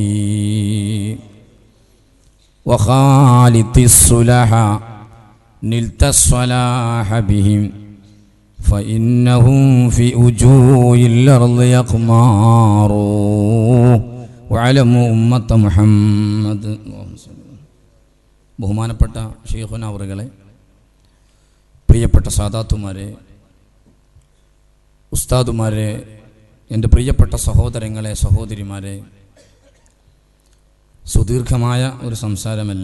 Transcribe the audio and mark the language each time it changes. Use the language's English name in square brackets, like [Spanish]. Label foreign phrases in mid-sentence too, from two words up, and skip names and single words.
[Arabic] وخالط الصلحاء نلت الصلاح بهم فإنهم في وجوه الأرض يقمار وعلموا أمة محمد. [Malayalam] ബഹുമാനപ്പെട്ട ശൈഖുന അവറുകളെ, പ്രിയപ്പെട്ട സാദാത്തുമാരെ, ഉസ്താദുമാരെ, എൻ്റെ പ്രിയപ്പെട്ട സഹോദരങ്ങളെ, സഹോദരിമാരെ, സുദീർഘമായ ഒരു സംസാരമല്ല.